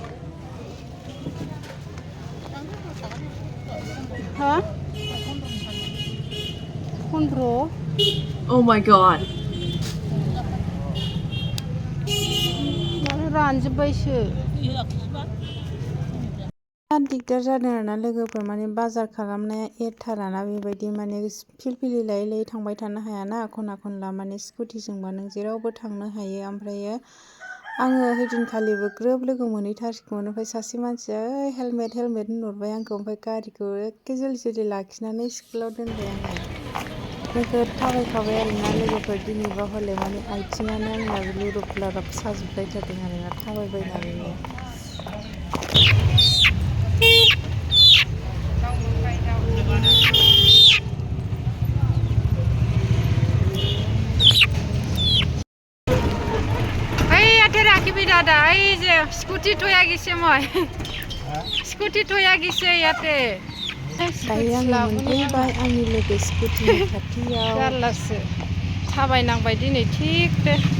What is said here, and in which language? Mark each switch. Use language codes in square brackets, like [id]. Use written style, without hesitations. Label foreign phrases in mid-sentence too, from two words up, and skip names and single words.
[en] हा? 15? Oh my god. [brx] माने रानजोब्बायसो। दिगदार जादों आरोना लोगोफोर, माने बाजार खालामनाया एरथाराना बेबायदि, माने फिरफिलि लायै लायै थांबाय थानो हायाना खना खनला, माने स्कुटिजोंबा नों जेरावबो थांनो हायो। ओमफ्रायो आङो हैदिनखालिबो ग्रोब लोगो मोनहैथारसिगौमोन। ओमफ्राय सासे मानसिया हेलमेट हेलमेट होनहरबाय आंखौ, ओमफ्राय गारिखौ एखे जोल जोलि लाखिनानै स्कुलाव दोनबाय आङो। नोगोद थाबायखाबाय आरोना लोगोफोर, दिनैबा हले माने आथिङानो आंना लुरुब लाराब साजोबबाय थादों आरोना थाबायबायनानैनो। [as] ইয়াতে ৰাখিবি দাদা, এই যে স্কুটি থৈ আহিছে, মই স্কুটি থৈ আহিছে ইয়াতে। [brx] दायो आङो मोनफैबाय आंनि लोगो स्कुटिनि खाथियाव। जारलासो थाबायनांबाय दिनै थिगनो।